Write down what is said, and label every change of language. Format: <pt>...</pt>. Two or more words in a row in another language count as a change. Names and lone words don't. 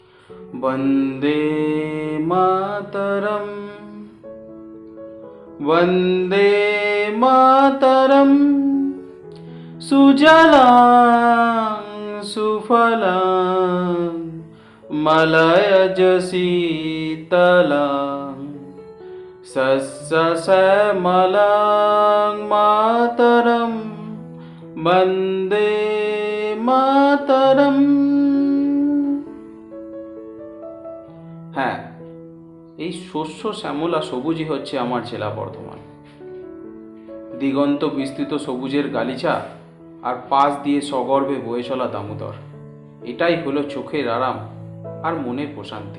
<sa>वन्दे मातरम् वन्दे मातरम् सुजलां सुफलां मलयज शीतलां सस्यश्यामलां मातरं वन्दे मातरम्।</sa> <bn>হ্যাঁ, এই শস্য শ্যামলা সবুজই হচ্ছে আমার জেলা বর্ধমান। দিগন্ত বিস্তৃত সবুজের গালিচা আর পাশ দিয়ে সগর্বে বয়ে চলা দামোদর, এটাই হলো চোখের আরাম আর মনের প্রশান্তি।</bn>